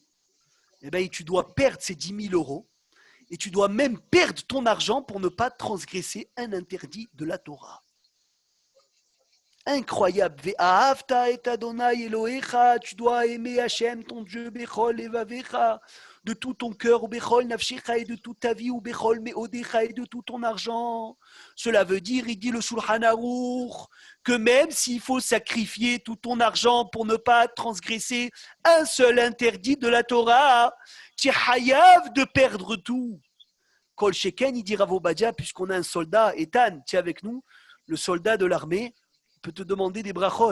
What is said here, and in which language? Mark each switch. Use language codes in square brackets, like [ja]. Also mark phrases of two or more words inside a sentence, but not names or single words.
[fr] Eh bien, tu dois perdre ces 10 000 € et tu dois même perdre ton argent pour ne pas transgresser un interdit de la Torah. Incroyable. [he] ואהבת את אדוני אלוהיך, [fr] tu dois aimer Hachem, ton Dieu, [he] בכל לבבך, [fr] de tout ton cœur, [he] ובכל נפשך, [fr] et de toute ta vie, [he] ובכל מאודך, [fr] et de tout ton argent. Cela veut dire, il dit le Shulchan Arour, que même s'il faut sacrifier tout ton argent pour ne pas transgresser un seul interdit de la Torah, tu es hayav de perdre tout. [he] כל שכן, [fr] il dit Rav Obadia, puisqu'on a un soldat, Ethan, tu es avec nous, le soldat de l'armée, peut te demander des brachot.